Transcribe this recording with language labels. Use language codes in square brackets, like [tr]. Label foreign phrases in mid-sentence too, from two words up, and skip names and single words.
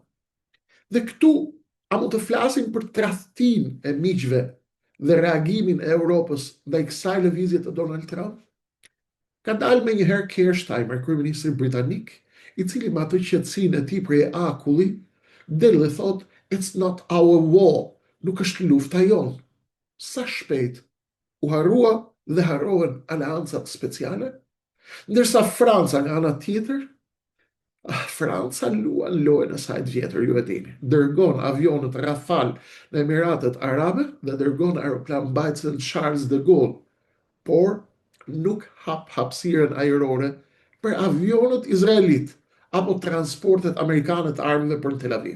[sq] Dhe këtu a mund të flasim për tradhtinë e miqve dhe reagimin e Europës ndaj kësaj lëvizje të Donald Trump? Ka dalë menjëherë Keir Starmer, kryeministri britanik, i cili me atë qetësinë e tij prej akulli, del dhe thot, [en] it's not our war, [sq] nuk është lufta jonë. Sa shpejt u harrua dhe harrohen aleancat speciale? Ndërsa Franca nga ana tjetër, Franca luan lojën e saj të vjetër, ju e dini. Dërgon avionët Rafale në Emiratet Arabe dhe dërgon aeroplan mbajtësen Charles de Gaulle, por nuk hap hapësirën ajrore për avionët izraelit apo transportet amerikane të armëve për Tel Aviv.